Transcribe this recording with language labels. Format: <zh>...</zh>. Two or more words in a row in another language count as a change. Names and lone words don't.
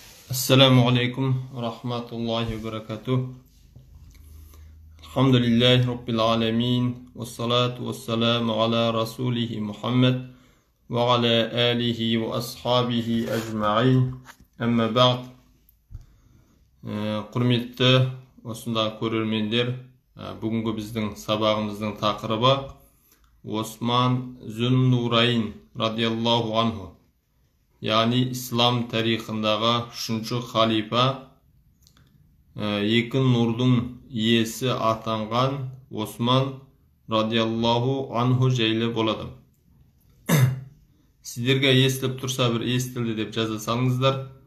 <ar>السلام عليكم ورحمة الله وبركاته. الحمد لله رب العالمين. والصلاة والسلام على رسوله محمد وعلى آله وأصحابه أجمعين. أما بعد.</ar> <kk>Құрметті осында көрермендер, бүгінгі біздің сабағымыздың тақырыбы Осман Зүн-Нурайн</kk> <ar>رضي الله عنه.</ar> <kk>Yani İslam tarixinдағы үшінші халифа, екі нұрдың иесі атанған Осман</kk> <ar>رضي الله عنه</ar> <kk>жайлы болады. Сіздерге естіліп тұрса бір естілді деп жаза салыңыздар.</kk>